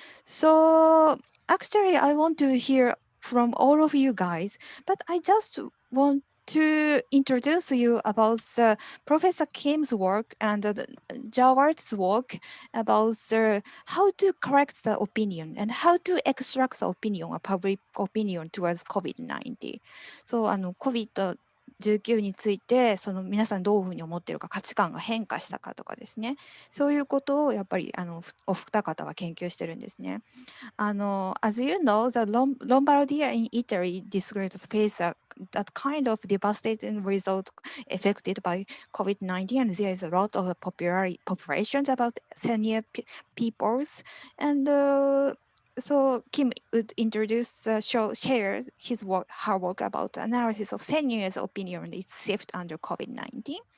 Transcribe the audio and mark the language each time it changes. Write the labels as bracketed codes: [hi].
[en] So actually, I want to hear from all of you guys, but I just want to introduce you about Professor Kim's work and Jaward's work about how to correct the opinion and how to extract the opinion, a public opinion towards COVID-19. So, [ja] COVID-19 について皆さんどういうふうに思っているか、価値観が変化したかとかですね、そういうことをやっぱりお二方は研究してるんですね。 [en] As you know, the Lombardia in Italy disgraces face that kind of devastating result affected by COVID-19, and there is a lot of populations about senior peoples, and so Kim would introduce, share his work, her work about analysis of seniors' opinion is shift under COVID-19.